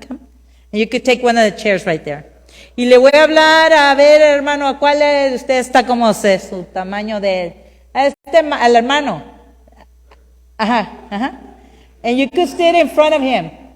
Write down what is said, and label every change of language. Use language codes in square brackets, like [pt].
[en] And you could take one of the chairs right there. [es] Y le voy a hablar, a ver, hermano, ¿a cuál de ustedes está como su tamaño de él? Al hermano. Ajá. [en] And you could sit in front of him.